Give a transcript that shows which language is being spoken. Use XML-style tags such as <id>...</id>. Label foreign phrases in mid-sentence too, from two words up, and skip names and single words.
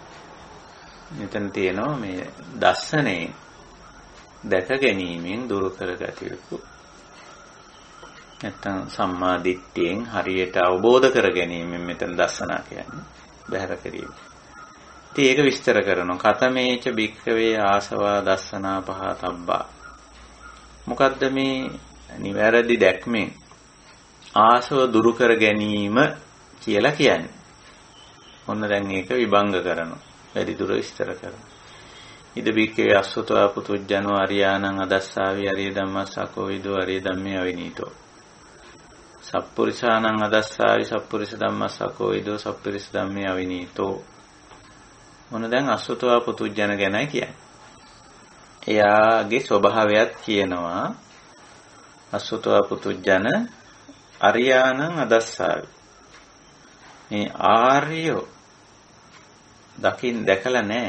<si>මෙතන තියෙනවා මේ දස්සනේ දැක ගැනීමෙන් දුරු කරගත යුතු නැත්නම් සම්මා දිට්ඨියෙන් හරියට අවබෝධ කර ගැනීමෙන් මෙතන දස්සනා කියන්නේ බහැර කිරීම. ඉතින් ඒක විස්තර කරනවා</si> <pi>කතමේච බික්කවේ ආසවා දස්සනා පහතබ්බා.</pi> <si>මොකද්ද මේ නිවැරදි දැක්මෙන් ආසව දුරු කර ගැනීම කියලා කියන්නේ. ඔන්න දැන් ඒක විභංග කරනවා. වැඩි දුර විස්තර කරනවා.</si> <pi>ඉද බික්කවේ අස්සතවා පුතුජ්ජනෝ අරියානං අදස්සාවි අරිය ධම්මස්සකෝ විදෝ අරිය ධම්මේ අවිනීතෝ. සප්පුරිසානං අදස්සාවි සප්පුරිස ධම්මස්සකෝ විදෝ සප්පුරිස ධම්මේ අවිනීතෝ.</pi> <si>මොන දැන්</si> <pi>අස්සතවා පුතුජ්ජන</pi> <si>ගැනයි කියන්නේ. එයාගේ ස්වභාවයත් කියනවා</si> <pi>අස්සතවා පුතුජ්ජන අරියානං අදස්සාවි.</pi> <si>මේ ආර්යෝ දැකලා නැහැ.</si>